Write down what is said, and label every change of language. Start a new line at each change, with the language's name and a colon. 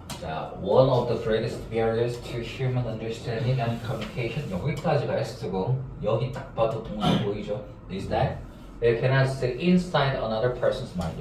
English: 자, one of the greatest barriers to human understanding and communication.
Korean: 여기까지가 S고 여기 딱 봐도 동사 보이죠?
English: Is that you cannot see inside another person's mind.